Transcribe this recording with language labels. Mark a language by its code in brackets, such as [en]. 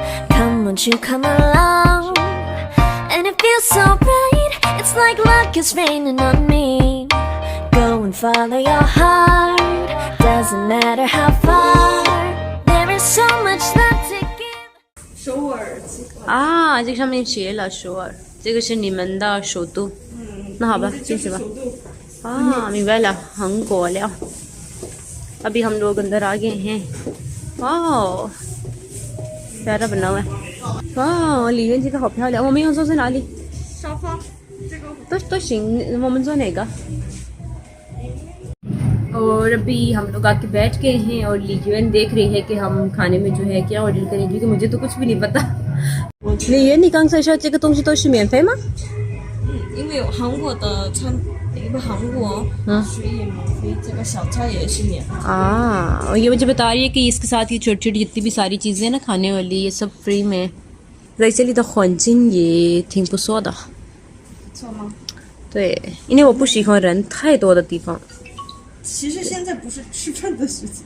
[en] Come, won't you come along? And it feels so bright, it's like luck is raining on me. Go and follow your heart, doesn't matter how far. There is so much love to give. [zh] 首尔啊，这个上面写了首尔，这个是你们的首都。那好吧，进去吧。明白了，韩国了。 [hi] अभी हम लोग अंदर आ गए हैं। वाह, प्यारा बना हुआ है। [zh] वाह，里面这个好漂亮。我们要坐在哪里？沙发，这个都行，我们坐哪个？ [hi] और अभी हम लोग आके बैठ गए हैं और लीजुएन देख रही है कि हम खाने में जो है क्या ऑर्डर करें, क्योंकि मुझे तो कुछ भी नहीं पता। [zh] 李媛，你刚才说这个东西都是免费吗？因为韩国的因为韩国水也免费，这个小菜也是免费。 [hi] और ये मुझे बता रही है कि इसके साथ ये छोटी छोटी जितनी भी सारी चीजें हैं ना खाने वाली, ये सब फ्री में。 [zh] 在这里的环境也挺不错的。错吗？对，因为我不喜欢人太多的地方。其实现在不是吃饭的时间。